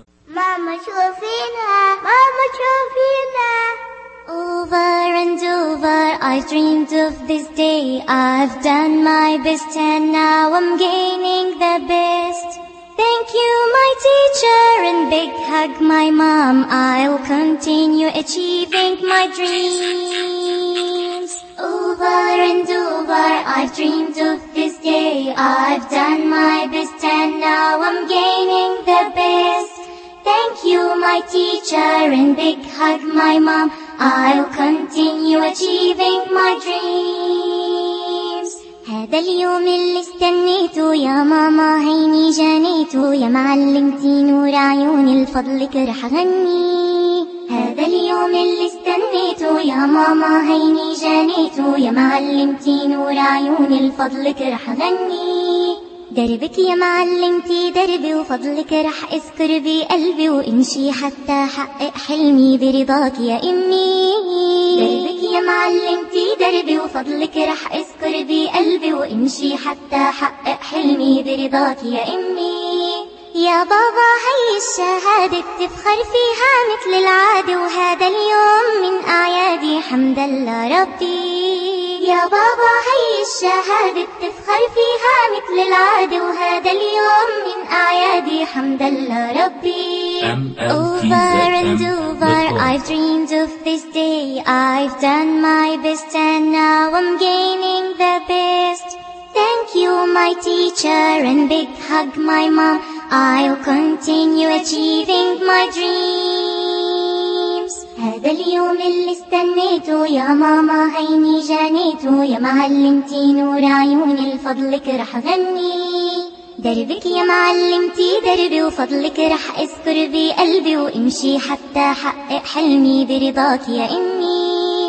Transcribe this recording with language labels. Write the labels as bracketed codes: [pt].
[ar] ماما شوفينها ماما شوفينها. [en] Over and over I dreamed of this day. I've done my best and now I'm gaining the best. Thank you my teacher and big hug my mom. I'll continue achieving my dreams. Over and over I've dreamed of this day. I've done my best and now I'm gaining the best. Thank you my teacher and big hug my mom. I'll continue achieving my dreams. [ar] هذا اليوم اللي استنيته يا ماما عيني جنيته يا معلمتي نور عيوني لفضلك رح غني. هذا اليوم اللي استنيته يا ماما عيني جنيته يا معلمتي نور عيوني لفضلك رح غني. دربك يا معلمتي دربي وفضلك رح اذكر بقلبي وامشي حتى حقق حلمي برضاك يا امي. دربك يا معلمتي دربي وفضلك رح اذكر بقلبي وامشي حتى حقق حلمي برضاك يا امي. يا بابا هي الشهادة بتفخر فيها مثل العادة وهذا اليوم من أعيادي حمد الله ربي. يا بابا هي الشهادة بتفخر فيها مثل العادة وهذا اليوم من أعيادي حمد الله ربي. [en] Over and over I've dreamed of this day. I've done my best and now I'm gaining the best. Thank you my teacher and big hug my mom. I'll continue achieving my dreams. [ar] هذا اليوم اللي استنيته يا ماما عيني جنيته يا معلمتي نور عيوني لفضلك رح غني. دربك يا معلمتي دربي وفضلك رح اذكر بقلبي وامشي حتى حقق حلمي برضاك يا امي.